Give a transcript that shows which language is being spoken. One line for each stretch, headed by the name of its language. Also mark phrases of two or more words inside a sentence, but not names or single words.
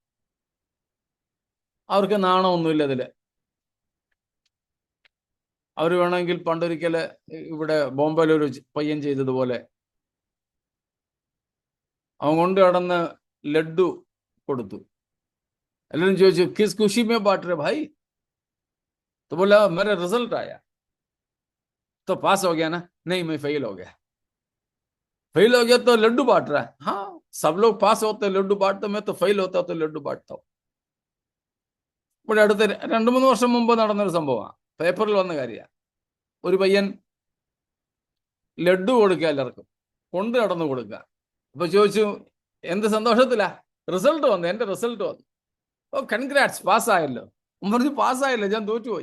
Malayalam: അവർക്ക് നാണമൊന്നുമില്ല അതില്. അവർ വേണമെങ്കിൽ പണ്ടൊരിക്കല് ഇവിടെ ബോംബെയിലൊരു പയ്യൻ ചെയ്തതുപോലെ അവൻ കൊണ്ട് കടന്ന് ലഡ്ഡു കൊടുത്തു. എല്ലാവരും ചോദിച്ചു,
Hindi: किस खुशी में बांट रहे भाई? तो बोला मेरा रिजल्ट आया तो पास हो गया ना? नहीं, मैं फेल हो गया. फेल हो गया तो लड्डू बांट रहा है. हाँ, सब लोग पास होते लड्डू बांटते, मैं तो फेल होता तो लड्डू बांटता हूँ.
Malayalam: ഇവിടെ അടുത്ത 2-3 വർഷം മുമ്പ് നടന്നൊരു സംഭവമാണ്, പേപ്പറിൽ വന്ന കാര്യമാണ്. ഒരു പയ്യൻ ലഡ്ഡു കൊടുക്കുക, എല്ലാവർക്കും കൊണ്ട് നടന്നു കൊടുക്കുക. അപ്പൊ ചോദിച്ചു, എന്ത് സന്തോഷത്തിലാ? റിസൾട്ട് വന്നു, എന്റെ റിസൾട്ട് വന്നു. ഓ കൺഗ്രാറ്റ്സ്, പാസ്സായല്ലോ. പറഞ്ഞു, പാസ്സായല്ലോ, ഞാൻ തോറ്റുപോയി.